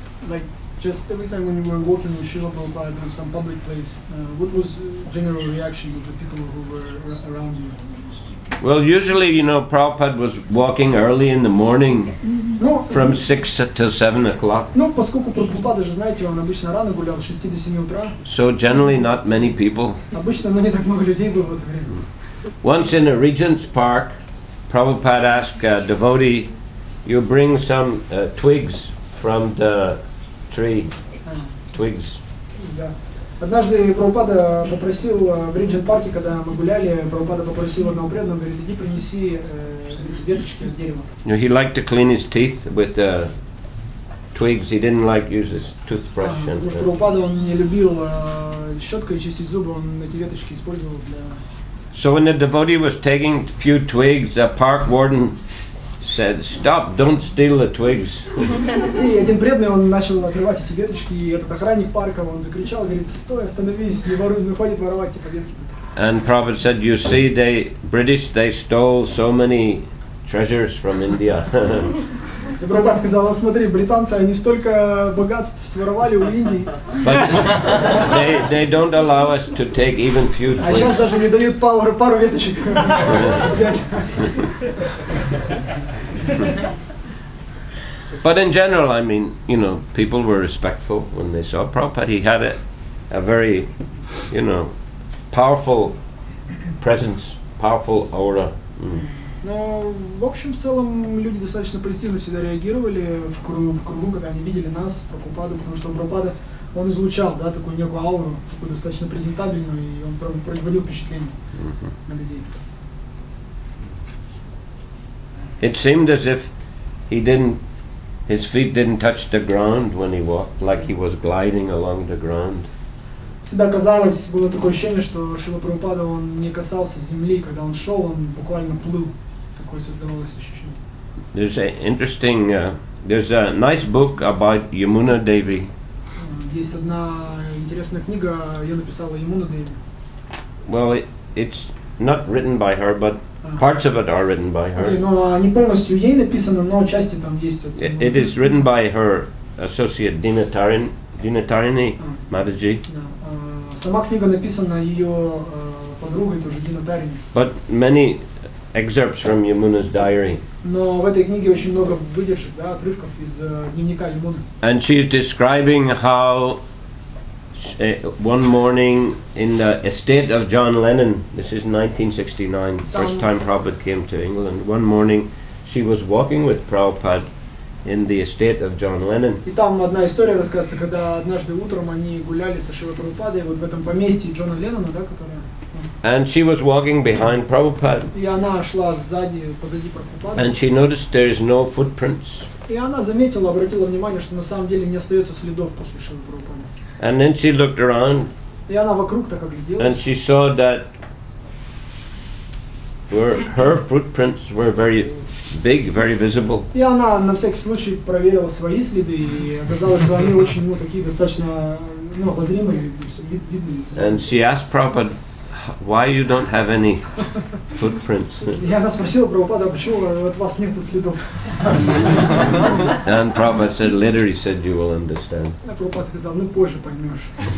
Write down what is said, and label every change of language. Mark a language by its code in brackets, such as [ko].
[en] Like just every time when you were walking with Srila Prabhupada in some public place, what was general reaction of the people who were around you? Well, usually, you know, Prabhupada was walking early in the morning from 6 till 7 o'clock. [ru] Ну, поскольку Прабхупада же, знаете, он обычно рано гулял, с 6 до 7 утра. [en] So generally not many people. [ru] Обычно, но не так много людей было в это время. [en] Once in a Regent's Park, Prabhupada asked a devotee, you bring some twigs from the tree. Twigs. [ru] Да. Однажды Прабхупада попросил в Риджент-парке, когда мы гуляли, Прабхупада попросил одного преданного, говорит, иди принеси эти веточки от дерева. [en] You know, he liked to clean his teeth with twigs. He didn't like use his toothbrush. [ru] Потому что Прабхупада, он не любил щеткой чистить зубы, он эти веточки использовал для... [en] So when the devotee was taking a few twigs, the park warden said, "Stop! Don't steal the twigs." [ru] И один преданный, он начал отрывать эти веточки, и этот охранник парка, он закричал, говорит, стой, остановись, не воруй, не хватит воровать эти ветки. [en] And Prabhupada said, "You see, British stole so many treasures from India." [ru] И Прабхупада сказал, смотри, британцы, они столько богатств своровали у Индии. [en] But they don't allow us to take even few twigs. [ru] А сейчас даже не дают пару веточек взять. [en] But in general, I mean, you know, people were respectful when they saw Prabhupada. He had a very, you know, powerful presence, powerful aura. [ru] Но, в общем, в целом, люди достаточно позитивно всегда реагировали в кругу, когда они видели нас, Прабхупаду, потому что Прабхупада, он излучал, да, такую некую ауру, такую достаточно презентабельную, и он производил впечатление на людей. [en] It seemed as if his feet didn't touch the ground when he walked, like he was gliding along the ground. [ru] Всегда казалось, было такое ощущение, что Шрила Прабхупада, он не касался земли, когда он шел, он буквально плыл. Такое создавалось ощущение. [en] There's a nice book about Yamuna Devi. [ru] Есть одна интересная книга, ее написала Ямуна Деви. [en] Well, it's not written by her, but parts of it are written by her. [ru] Но не полностью ей написано, но части там есть. [en] It is written by her associate Dinatarini Mataji. [ru] Сама книга написана ее подругой, тоже Динатарини. [en] But many excerpts from Yamuna's diary. [ru] Но в этой книге очень много выдержек, да, отрывков из дневника Ямуны. [en] And she's describing how one morning in the estate of John Lennon, this is 1969, first time Prabhupada came to England, one morning she was walking with Prabhupada in the estate of John Lennon. [ru] И там одна история рассказывается, когда однажды утром они гуляли со Шрилой Прабхупадой вот в этом поместье Джона Леннона, да, которое... [en] And she was walking behind Prabhupada. [ru] И она шла позади Прабхупады. [en] And she noticed there is no footprints. [ru] И она заметила, обратила внимание, что на самом деле не остается следов после Шрилы Прабхупады. [en] And then she looked around. [ru] И она вокруг так огляделась. [en] And she saw that her footprints were very big, very visible. [ru] И она на всякий случай проверила свои следы, и оказалось, что они очень, такие достаточно, обозримые, видные. [en] And she asked Prabhupada, why you don't have any footprints? [ru] И она спросила Прабхупада, почему от вас нету следов? [en] And Prabhupada said, later he said, you will understand. [ru] А Прабхупада сказал, позже поймешь.